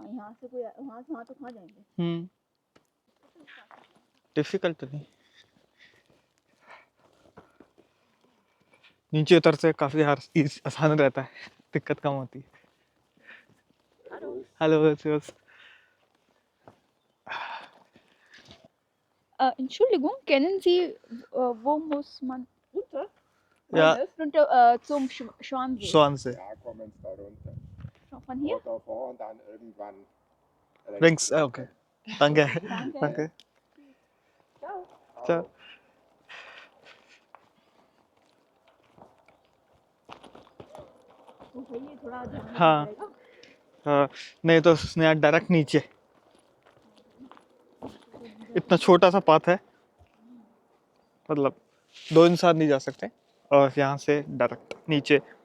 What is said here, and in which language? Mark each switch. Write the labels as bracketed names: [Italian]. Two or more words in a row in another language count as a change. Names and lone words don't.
[Hindi] हाँ, यहाँ से कोई वहाँ तो कहाँ जाएंगे? डिफिकल्ट तो नहीं, नीचे उतर से काफ़ी आसान रहता है, दिक्कत कम होती है। हेलो [German] Entschuldigung, kennen Sie wo muss man runter? Ja. Runter zum Schwansee. [Hindi] शॉन से [German] Ja, komm ins da runter. Von hier? Auto vor und dann irgendwann. रिंग्स ओके। danke Danke. danke Ciao. ciao। [Hindi] तो सही है, थोड़ा ध्यान हाँ। रखना पड़ेगा। हाँ, नहीं तो उसने डायरेक्ट नीचे, इतना छोटा सा पाथ है, मतलब 2 इंसान नहीं जा सकते, और यहाँ से डायरेक्ट नीचे।